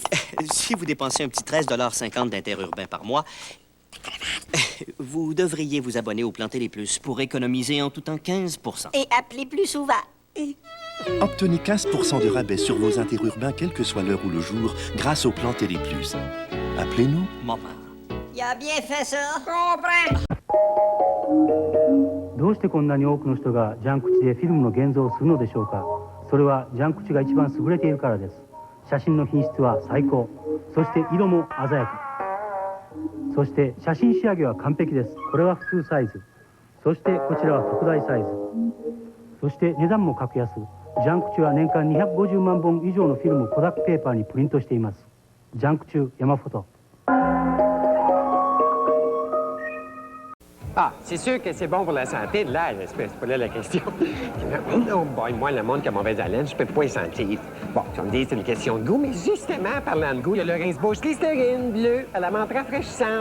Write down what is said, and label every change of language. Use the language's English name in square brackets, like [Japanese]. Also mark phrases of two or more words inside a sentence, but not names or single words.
[French] Si vous dépensez un petit 13,50 d'interurbain par mois, vous devriez vous abonner au plan Télé Plus pour économiser en tout temps 15 %. Et appeler plus souvent. Obtenez 15% de rabais sur vos interurbains, quelle que soit l'heure ou le jour, grâce au plan Télé Plus. Appelez-nous. Maman. Il a bien fait ça. Comprends. [Japanese] どうしてこんなに多くの人がジャンクチでフィルムの現像をするのでしょうか。それはジャンクチが一番優れているからです。写真の品質は最高。そして色も鮮やか。そして写真仕上げは完璧です。これは普通サイズ。そしてこちらは特大サイズ。そして値段も格安。ジャンクチは年間250万本以上のフィルムをコダックペーパーにプリントしています。ジャンクチヤマフォト。 [French] Ah, c'est sûr que c'est bon pour la santé de l'air, c'est pas là la question. [English] Oh boy, [French] moi, le monde qui a mauvaise haleine, je peux pas y sentir. Bon, tu vas me dire c'est une question de goût, mais justement, parlant de goût, il y a le rince-bouche Listerine bleu à la menthe rafraîchissante.